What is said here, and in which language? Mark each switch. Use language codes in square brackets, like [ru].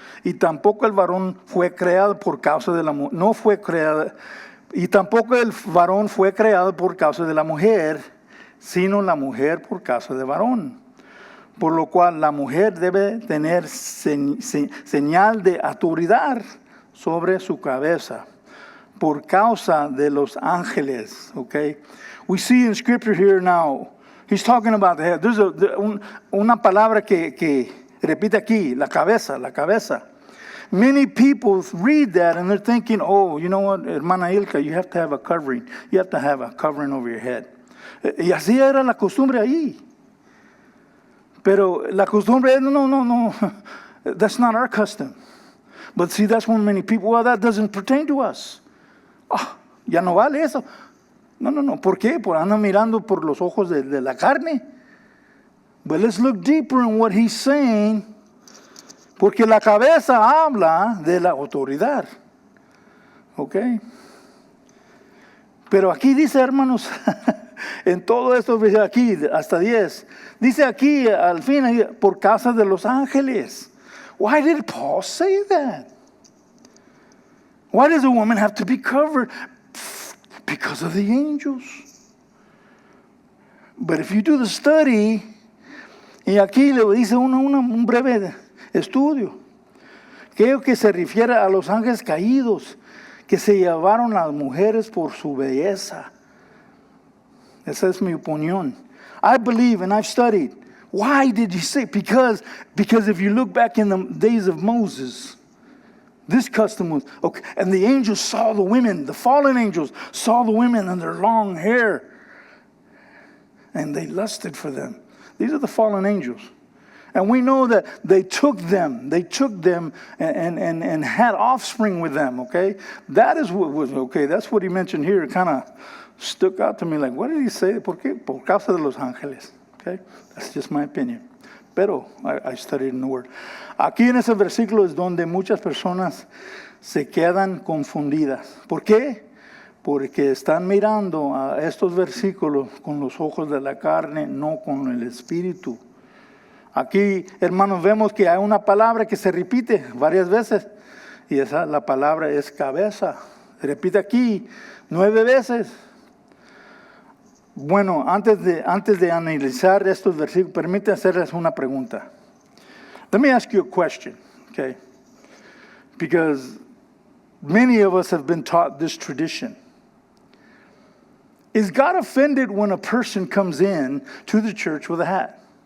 [es] Y tampoco el varón fue creado por causa de la mujer, no fue creado, y tampoco el varón fue creado por causa de la mujer, sino la mujer por causa del varón. Por lo cual la mujer debe tener señal de autoridad sobre su cabeza, por causa de los ángeles. [en] Okay? We see in scripture here now, he's talking about the head. There's [es] una palabra que repite aquí, la cabeza. [en] Many people read that and they're thinking, oh, you know what, hermana Ilka, you have to have a covering. You have to have a covering over your head. [es] Y así era la costumbre ahí. Pero la costumbre, no. [en] That's not our custom. But see, that's when many people, well, that doesn't pertain to us. [es] Ya no vale eso. No. ¿Por qué? Por andan mirando por los ojos de la carne. [en] But let's look deeper in what he's saying. [es] Porque la cabeza habla de la autoridad. ¿Ok? Pero aquí dice, hermanos, en todo esto, aquí hasta 10, dice aquí al fin, por causa de los ángeles. [en] Why did Paul say that? Why does a woman have to be covered? Because of the angels. But if you do the study, [es] y aquí le dice un breve estudio, creo que se refiere a los ángeles caídos que se llevaron a las mujeres por su belleza. Esa es mi opinión. [en] I believe and I've studied. Why did he say? Because if you look back in the days of Moses, this custom was, okay, and the angels saw the women, the fallen angels saw the women and their long hair, and they lusted for them. These are the fallen angels. And we know that they took them and had offspring with them, okay? That is what was, okay, that's what he mentioned here. It kind of stuck out to me like, what did he say? [es] ¿Por qué? Por causa de los ángeles, [en] okay? That's just my opinion. Pero I studied in the Word. [es] Aquí en ese versículo es donde muchas personas se quedan confundidas. ¿Por qué? porque están mirando a estos versículos con los ojos de la carne, no con el Espíritu. Aquí, hermanos, vemos que hay una palabra que se repite varias veces, y la palabra es cabeza. Se repite aquí 9 veces. Bueno, antes de analizar estos versículos, permítame hacerles una pregunta. [en] Let me ask you a question, okay? Because many of us have been taught this tradition. Is God offended when a person comes in to the church with a hat?